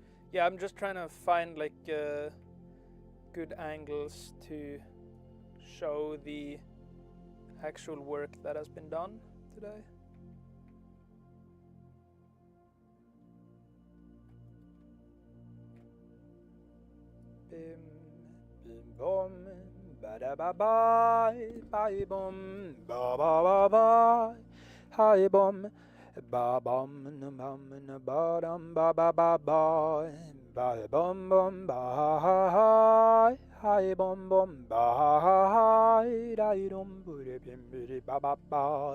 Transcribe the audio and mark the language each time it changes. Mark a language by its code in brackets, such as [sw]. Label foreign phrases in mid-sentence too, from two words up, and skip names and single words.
[en] Yeah, I'm just trying to find like good angles to show the actual work that has been done today. Bim, bim, bom, ba da ba bye, bye bom, ba ba ba bye, hi bom, ba bom, na ba dum, ba ba ba bye, bye bom bom, ba hi, hi bom bom, ba hi, di dum, booty bim bidi ba ba bye.